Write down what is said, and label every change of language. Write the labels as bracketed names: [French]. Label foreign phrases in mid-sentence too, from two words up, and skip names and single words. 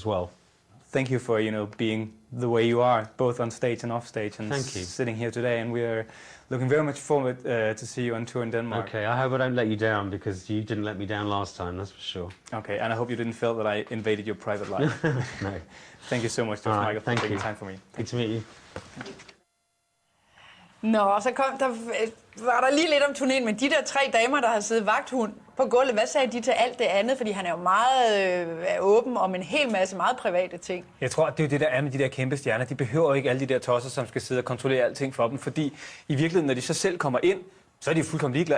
[English] Thank you for, you know, being the way you are, both on stage and off stage, and Thank you. sitting here today. And we're looking very much forward to see you on tour in Denmark. Okay, I hope I don't let you down because you didn't let me down last time, that's for sure. Okay, and I hope you didn't feel that I invaded your private life. No. Thank you so much, George Michael, for thank taking you. time for me. Good to meet you. [Danish] Nå, og så var der lige lidt om turnéen, men de der 3 damer, der har siddet vagthund på gulvet, hvad sagde de til alt det andet? Fordi han er jo meget åben om en hel masse meget private ting. Jeg tror, det er jo det, der er med de der kæmpe stjerner. De behøver ikke alle de der tosser, som skal sidde og kontrollere alting for dem, fordi i virkeligheden, når de så selv kommer ind, så er de fuldkommen ligeglade.